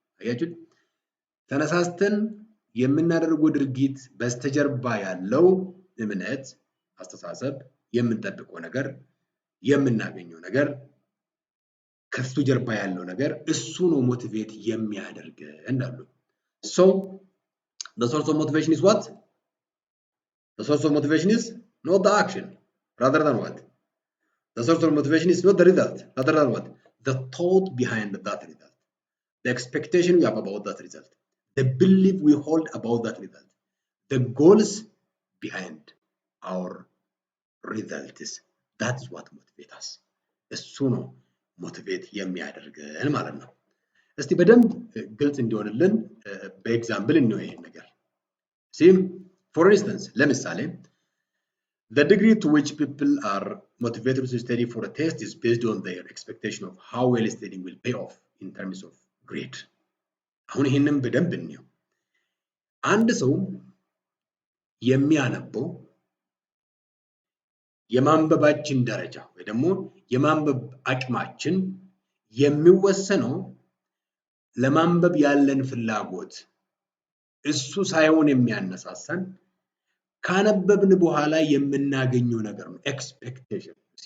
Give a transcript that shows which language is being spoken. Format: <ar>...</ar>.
<am>አያችሁ ተነሳስተን የምናደርገው ድርጊት በስተጀርባ ያለው እምነት፣ አስተሳሰብ፣ የምንጠብቀው ነገር፣ የምናገኘው ነገር ከሱ ጀርባ ያለው ነገር እሱ ነው ሞቲቬት የሚያደርገን እንዳሉ።</am> <en>so the source of motivation is what? The source of motivation is not the action, rather than what? The source of motivation is not the result, rather than what? The thought behind that result, the expectation we have about that result, the belief we hold about that result, the goals behind our results. That is what motivates us.</en> <am>እሱ ነው ሞቲቬት የሚያደርገን ማለት ነው። እስቲ በደንብ ግልጽ እንዲሆንልን በኤግዛምፕል እንየው ይሄን ነገር።</am> <en>see for instance ለምሳሌ the degree to which people are motivated to study for a test is based on their expectation of how well studying will pay off in terms of grade.</en> <am>አሁን ይሄንን በደንብ እንየው። አንድ ሰው የሚያነበው የማንበባችን ደረጃ ወይ ደግሞ የማንበብ አቅማችን የሚወሰነው ለማንበብ ያለን ፍላጎት እሱ ሳይሆን የሚያነሳሳን ካነበብን በኋላ የምናገኘው ነገር ነው። ኤክስፔክቴሽን</am>